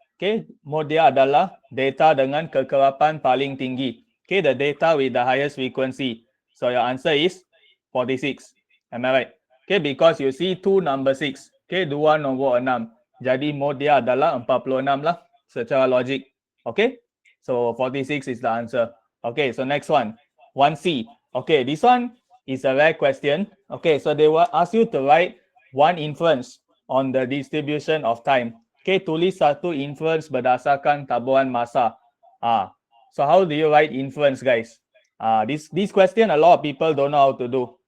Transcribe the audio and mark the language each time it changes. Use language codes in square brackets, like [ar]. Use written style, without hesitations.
[ms] Okay, mode dia adalah data dengan kekerapan paling tinggi. [en] Okay, the data with the highest frequency. So your answer is 46. Am I right? Okay, because you see 2 number 6. [ms] Okay, 2 nombor 6. Jadi mode dia adalah 46 lah secara logik. [en] Okay, so 46 is the answer. Okay, so next one. 1C. Okay, this one is a rare question. Okay, so they will ask you to write one inference on the distribution of time. [ms] Okay, tulis satu inference berdasarkan tabuhan masa. [en] So how do you write inference guys? This question a lot of people don't know how to do.